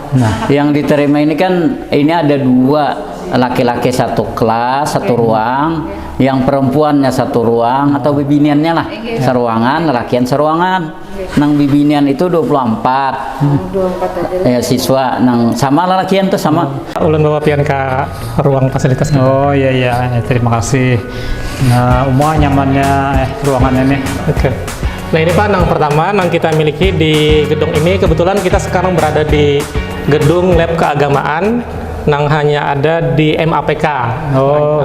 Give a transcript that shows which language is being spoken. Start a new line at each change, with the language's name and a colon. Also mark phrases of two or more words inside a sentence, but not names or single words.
Indonesian: Nah, yang diterima ini kan ini ada 2, laki-laki 1 kelas, 1 ruang, yang perempuannya 1 ruang atau
Banjar: bibiniannya lah, seruangan, lelakian seruangan. Nang bibinian itu 24.
Indonesian: 24 aja.
Banjar: Siswa nang sama lelakian tuh sama. Ulun bawa pian ke ruang fasilitas kita.
Indonesian: Oh iya, terima kasih.
Banjar: Nah, nyamannya ruangannya nih.
Indonesian: Oke. Nah ini Pak, yang pertama yang kita miliki di gedung ini, kebetulan kita sekarang berada di gedung lab keagamaan yang hanya ada di MAPK. Oh,